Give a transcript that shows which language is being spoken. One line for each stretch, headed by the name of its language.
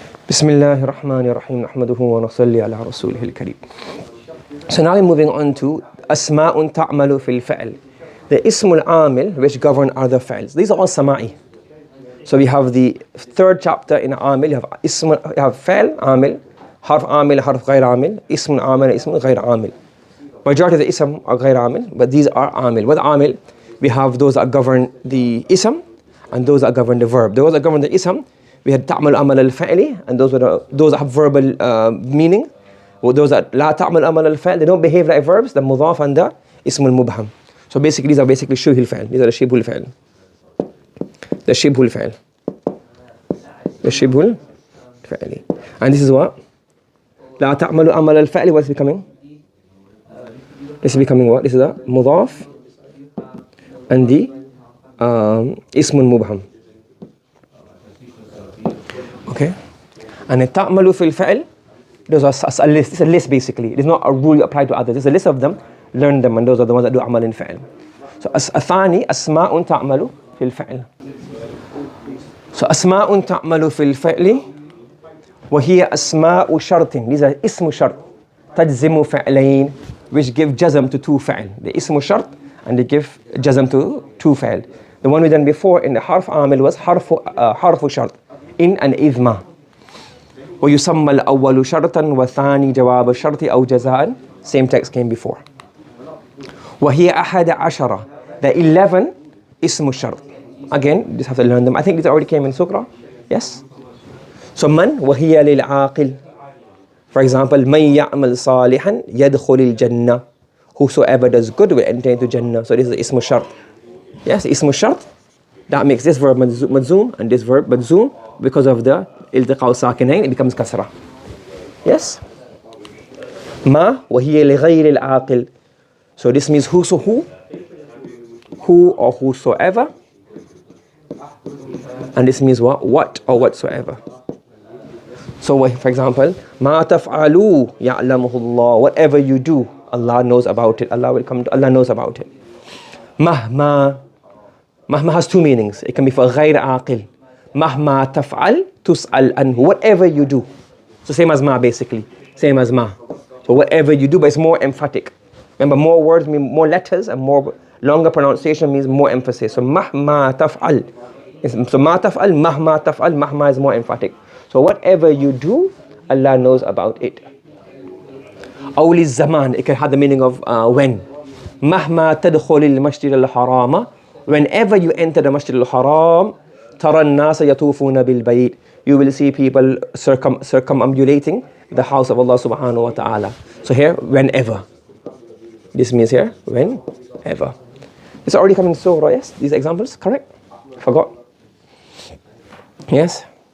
Arabic: بسم الله الرحمن الرحيم نحمده ونصلي على رسوله الكريم.
English: So now we're moving on to أسماء تعمل في الفعل. The اسم العامل which govern other fi'ls. These are all sama'i. So we have the third chapter in عامل. You have اسم, you have فعل عامل, حرف عامل, حرف غير عامل, اسم عامل, اسم غير عامل. Majority of the ism are غير عامل, but these are عامل. With عامل, we have those that govern the ism and those that govern the verb. Those that govern the ism, we had
Arabic: تعمل عمل الفعل,
English: and those that have verbal meaning. Those that
Arabic: لا تعمل عمل الفعل,
English: they don't behave like verbs, the مضاف and the اسم المبهم. So basically these are basically شبه الفعل. These are the شبه الفعل. The شبه الفعل. The شبه الفعل. And this is what?
Arabic: لا تعمل عمل الفعل,
English: what is becoming? This is becoming what? This is the مضاف and the اسم المبهم. Okay, and تعمل في الفعل, those are a list. It's a list basically. It's not a rule you apply to others. It's a list of them. Learn them, and those are the ones that do عمل الفعل.
Arabic: So الثاني أسماء تعمل في الفعل. So أسماء تعمل في الفعل وهي أسماء شرط.
English: These are
Arabic: اسم شرط تجزم فعلين,
English: which give jazm to two فعل. The اسم شرط and they give jazm to two فعل. The one we done before in the حرف عامل was حرف شرط.
Arabic: إن and إذ ما. ويسمى الأول شرطا والثاني جواب الشرط أو جزاء.
English: Same text came before.
Arabic: وهي أحد عشرة.
English: The 11 اسم الشرط. Again, you just have to learn them. I think these already came in Sukra. Yes.
Arabic: So من وهي للعاقل.
English: For example,
Arabic: من يعمل صالحا يدخل الجنة.
English: Whosoever does good will enter into Jannah. So this is اسم الشرط.
Arabic: Yes, اسم الشرط.
English: That makes this verb مجزوم and this verb مجزوم. Because of the التقاء ساكنين, it becomes كسرة.
Arabic: Yes. ما وهي لغير العاقل.
English: So this means who or whosoever. And this means what or whatsoever. So for example,
Arabic: ما تفعلوا يعلمه الله.
English: Whatever you do, Allah knows about it. Allah knows about it. مهما has two meanings. It can be for غير عاقل.
Arabic: مهما تفعل تسأل عنه.
English: Whatever you do. So same as ma basically. Same as ma. So whatever you do, but it's more emphatic. Remember, more words mean more letters, and more longer pronunciation means more emphasis.
Arabic: So مهما تفعل. So ما تفعل, مهما تفعل, مهما
English: is more emphatic. So whatever you do, Allah knows about it.
Arabic: أو للزمان,
English: it can have the meaning of when.
Arabic: مهما تدخل المسجد الحرام.
English: Whenever you enter the Masjid al-Haram,
Arabic: ترى الناس يطوفون بالبيت.
English: You will see people circumambulating the house of Allah subhanahu wa ta'ala. So here, whenever. This means here, whenever. It's already coming so, yes? These examples, correct? Forgot. Yes?